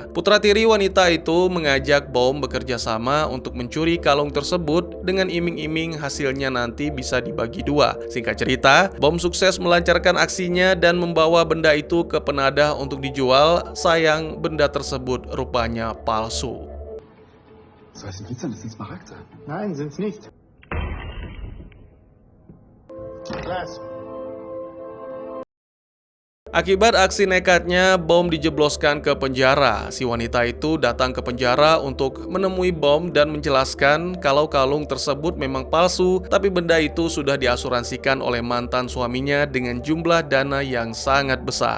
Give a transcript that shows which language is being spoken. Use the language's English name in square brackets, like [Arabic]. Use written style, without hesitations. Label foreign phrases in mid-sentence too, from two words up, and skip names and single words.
[Indonesian] Putra tiri wanita itu mengajak Bom bekerja sama untuk mencuri kalung tersebut dengan iming-iming hasilnya nanti bisa dibagi dua. Singkat cerita, Bom sukses melancarkan aksinya dan membawa benda itu ke penadah untuk dijual. Sayang, benda tersebut rupanya palsu. [German] Was heißt Blitzer? Das sind Smaragde. Nein, sind's nicht. Glass. [Indonesian] Akibat aksi nekatnya, bom dijebloskan ke penjara. Si wanita itu datang ke penjara untuk menemui bom dan menjelaskan kalau kalung tersebut memang palsu, tapi benda itu sudah diasuransikan oleh mantan suaminya dengan jumlah dana yang sangat besar.